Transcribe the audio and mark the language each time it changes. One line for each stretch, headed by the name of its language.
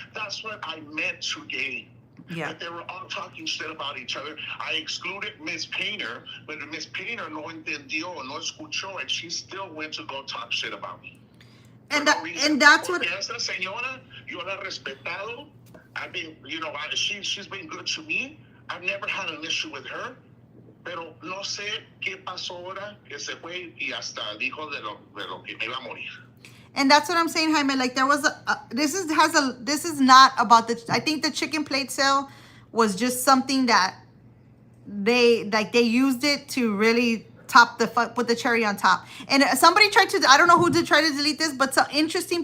English: That's what I meant today. Yeah. That they were all talking shit about each other. I excluded Miss Painter, but Miss Painter
Spanish: no entendió, no escuchó,
English: and she still went to go talk shit about me. And that's what.
Spanish: Esta señora, yo la he respetado.
English: I've been, she's been good to me. I've never had an issue with her.
Spanish: Pero no sé qué pasó ahora que se fue y hasta dijo de lo que me iba a morir.
English: And that's what I'm saying, Jaime. Like there was this is not about I think the chicken plate sale was just something that they used it to really put the cherry on top. And somebody tried to, I don't know who did try to delete this, but so interesting.